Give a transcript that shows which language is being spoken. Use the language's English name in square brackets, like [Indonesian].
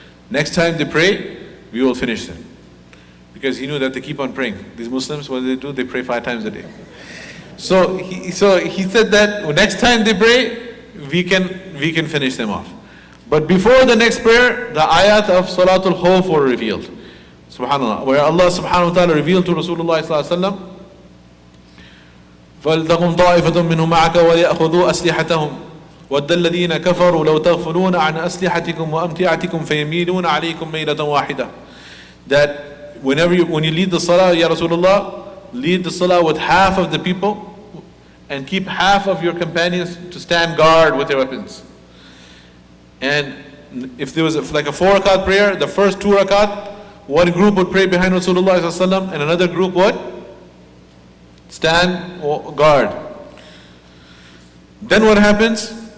[English] Next time they pray, we will finish them. Because he knew that they keep on praying. These Muslims, what do? They pray 5 times a day. So he said that next time they pray, we can finish them off. But before the next prayer, the ayat of Salatul Khawf were revealed. Subhanallah. Where Allah subhanahu wa ta'ala revealed to Rasulullah sallallahu alaihi wasallam, [Arabic] فَلْتَقُمْ طَائِفَةٌ مِّنْهُمْ مَعَكَ وَلْيَأْخُذُوا أَسْلِحَتَهُمْ وَدَّ الَّذِينَ كَفَرُوا لَوْ تَغْفُلُونَ عَنْ أَسْلِحَتِكُمْ وَأَمْتِعَتِكُمْ فَيَمِيلُونَ عَلَيْكُمْ مَيْلَةً وَاحِدَةً. [English] That when you lead the salah, Ya Rasulullah, lead the salah with half of the people and keep half of your companions to stand guard with their weapons. And if there was like a 4 rakat prayer, the first 2 rakat, one group would pray behind Rasulullah sallallahu alaihi wasallam and another group would stand guard. Then what happens?